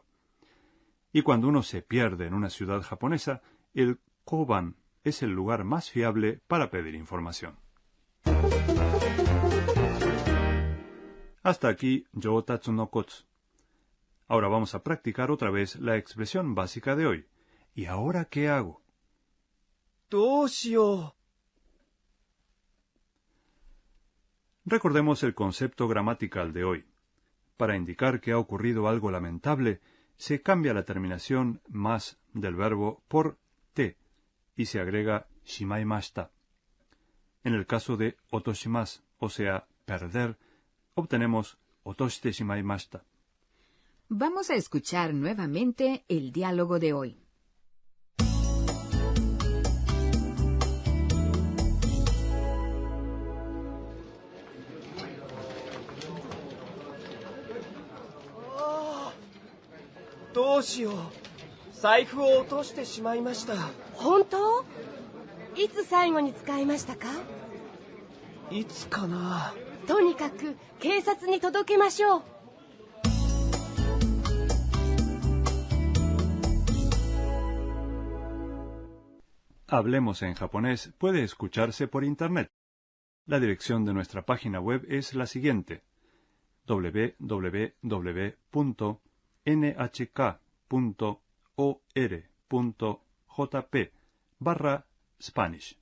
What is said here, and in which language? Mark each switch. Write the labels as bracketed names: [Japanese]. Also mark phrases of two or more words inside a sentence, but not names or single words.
[Spanish] Y cuando uno se pierde en una ciudad japonesa, el koban es el lugar más fiable para pedir información. Hasta aquí Yotatsu no Kotsu. Ahora vamos a practicar otra vez la expresión básica de hoy. ¿Y ahora qué hago? [Japanese] どうしよ [Spanish] Recordemos el concepto gramatical de hoy. Para indicar que ha ocurrido algo lamentable, se cambia la terminación más del verbo por te y se agrega shimaimashita. En el caso de otoshimasu, o sea, perder, obtenemos [Japanese] 落として しまいました. [Spanish] Vamos a escuchar nuevamente el diálogo de hoy. [Japanese] どうしよう。財布を落としてしまいました。本当？いつ最後に使いましたか？いつかな。とにかく警察に届けましょう。 [Spanish] Hablemos en japonés puede escucharse por Internet. La dirección de nuestra página web es la siguiente: www.nhk.or.jp/Spanish.